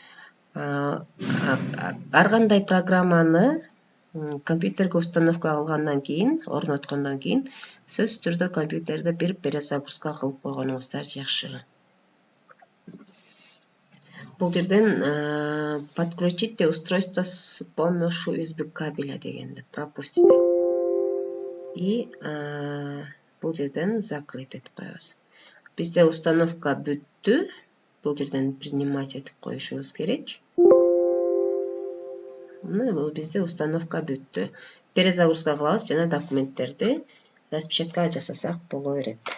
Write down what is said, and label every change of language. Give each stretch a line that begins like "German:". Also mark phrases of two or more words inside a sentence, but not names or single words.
Kyrgyz: Ар кандай программаны компьютерге установка кылгандан кийин, орноткондон кийин сөзсүз түрдө компьютерди бир перезагрузка кылып койгонуңуздар жакшы. Бул жерден
Russian: подключите устройство с помощью USB кабеля дегенди пропустите.
Kyrgyz: И бул жерден закрыть этип коебуз. Бизде установка бүттү. Бул жерден принимать этип коюшубуз керек. Бул бизде установка бүттү. Перезагрузка кылабыз жана документтерди распечатка жасасак боло берет.